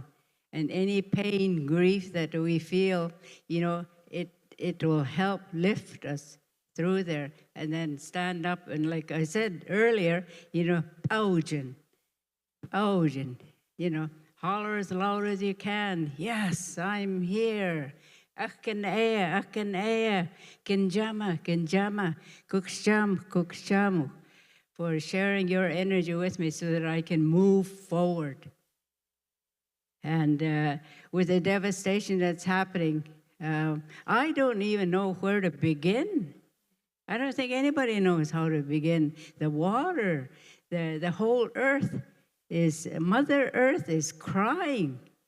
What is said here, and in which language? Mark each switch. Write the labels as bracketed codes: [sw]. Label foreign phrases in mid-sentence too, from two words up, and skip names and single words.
[en] And any pain, grief that we feel, you know, it will help lift us through there and then stand up. And like I said earlier, you know, Paujin, you know, holler as loud as you can. Yes, I'm here. Akanea, kinjama, kukshamu, for sharing your energy with me so that I can move forward. And with the devastation that's happening, I don't even know where to begin. I don't think anybody knows how to begin. The water, the whole earth Mother Earth is crying.